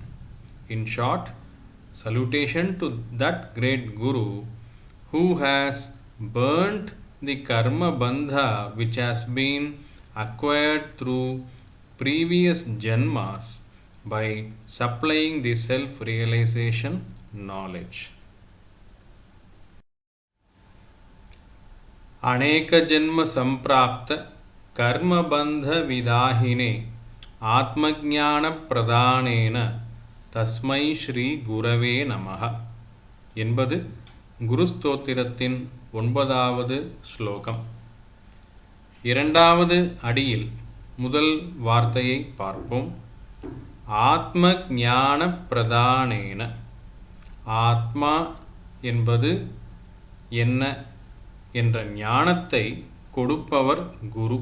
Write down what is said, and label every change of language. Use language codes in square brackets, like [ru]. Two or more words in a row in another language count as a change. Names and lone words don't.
[en] In short, salutation to that great Guru who has burnt the Karma Bandha which has been acquired through previous Janmas by supplying the self-realization knowledge. [sa] अनेक जन्म सम्प्राप्त कर्म बन्ध विदाहिने आत्मज्ञान प्रदानेन तस्मै श्री गुरवे नमः [ta] என்பது குருஸ்தோத்திரத்தின் 9வது ஸ்லோகம். இரண்டாவது அடியில் முதல் வார்த்தையை பார்ப்போம். [sa] आत्म ज्ञान प्रदानेन. [ta] ஆத்மா என்பது என்ன என்ற ஞானத்தை கொடுப்பவர் குரு.